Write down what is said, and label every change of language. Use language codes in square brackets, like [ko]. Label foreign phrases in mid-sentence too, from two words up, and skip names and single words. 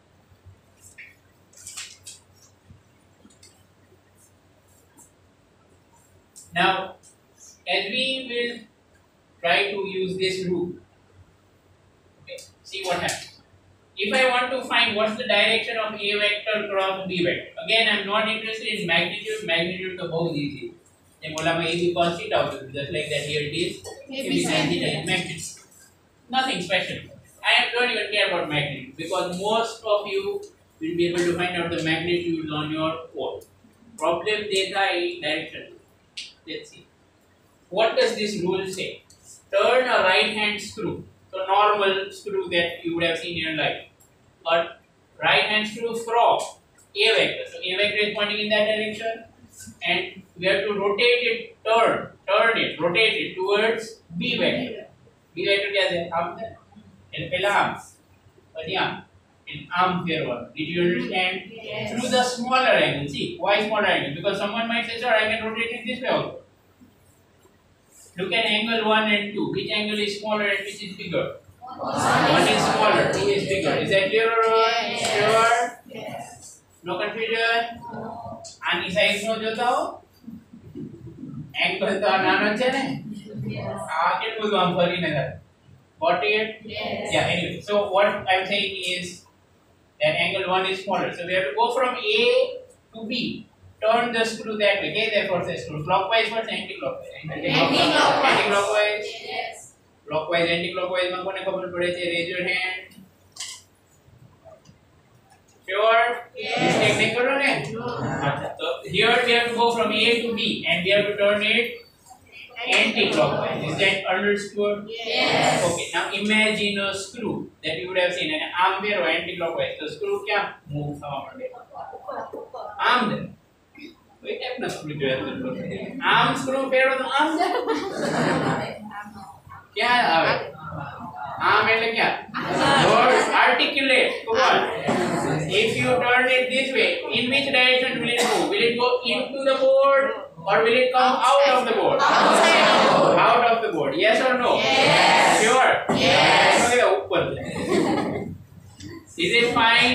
[en] Now, as we will try to use this rule, okay, see what happens. If I want to find what's the direction of A vector cross B vector, again I'm not interested in magnitude. Magnitude is [hi] बहुत easy. ये बोला मैं AB cos theta होता है, [en] just like that here it is. AB sin theta is magnitude. Nothing special. I don't even care about magnitude because most of you will be able to find out the magnitudes on your own. Problem [hi] देखा है [en] direction. Let's see. What does this rule say? Turn a right hand screw. So normal screw that you would have seen in your life. A right hand screw from A vector. So A vector is pointing in that direction, and we have to rotate it, rotate it towards B vector. B vector [hi] क्या है? आम है. And पहला आम, [gu] પછી આમ, [en] and arm ફેરવાનું. Did you understand? Yes. Through the smaller angle. See, why smaller angle? Because someone might say, sir, I can rotate it this way also. Look at angle 1 and 2. Which angle is smaller and which is bigger? 1 is smaller, 2 is bigger. Is that clear or what? Yes. Sure? Yes. No confusion? [gu] આની સાઈઝ નો જોતા હો એંગલ તો આ નાનો છે ને આ કેટલું બધું આમ ફરીને થાય. [en] Got it? Yes. Yeah, anyway. So what I'm saying is that angle 1 is smaller. So we have to go from A to B. Turn the screw that way. Okay, therefore say screw clockwise first, anti-clockwise. Anti-clockwise. Yes. Clockwise, anti-clockwise. [gu] માં કોને ખબર પડે છે? [en] Raise your hand. Sure? Yes. [gu] Mistake નહીં કરો ને? [en] No. So here we have to go from A to B and we have to turn it anti-clockwise. Is that understood? Yes. Okay. Now imagine a screw that you would have seen an arm there or anti-clockwise. The screw [gu] क्या move થવા માંડે? આમ દે. કોઈ ટાઈપના સ્ક્રૂ જોઈએ આમ સ્ક્રૂ ફેરવો તો આમ જાય ક્યાં આવે આમ એટલે ક્યાં [en] board articulate come on if you turn it this way in which direction will it go into the board or will it come out of the board out of the board yes or no yes sure yes ઉપર is it fine